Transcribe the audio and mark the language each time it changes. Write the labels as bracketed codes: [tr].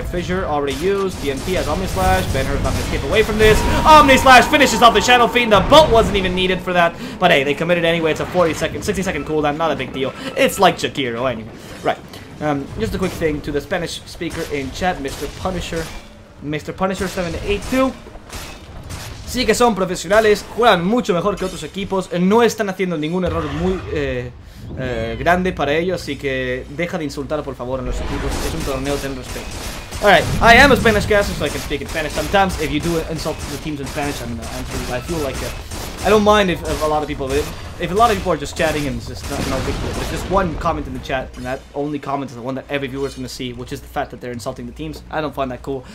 [en] Fissure already used. TNT has Omni Slash. Ben-Hur's not going to escape away from this. Omni Slash finishes off the Shadow Fiend. The bolt wasn't even needed for that. But hey, they committed anyway. It's a 60-second cooldown. Not a big deal. It's like Shakiro anyway. Right. Just a quick thing to the Spanish speaker in chat, Mr. Punisher. Mr. Punisher 782. [es] Sí que son profesionales, juegan mucho mejor que otros equipos, no están haciendo ningún error muy grande para ellos, así que deja de insultar por favor a los equipos, es un torneo, ten respeto. [en] Alright, I am a Spanish caster, so I can speak in Spanish sometimes. If you do insult the teams in Spanish, I feel like I don't mind if a lot of people are just chatting and it's just no big deal. There's just one comment in the chat, and that only comment is the one that every viewer is going to see, which is the fact that they're insulting the teams. I don't find that cool.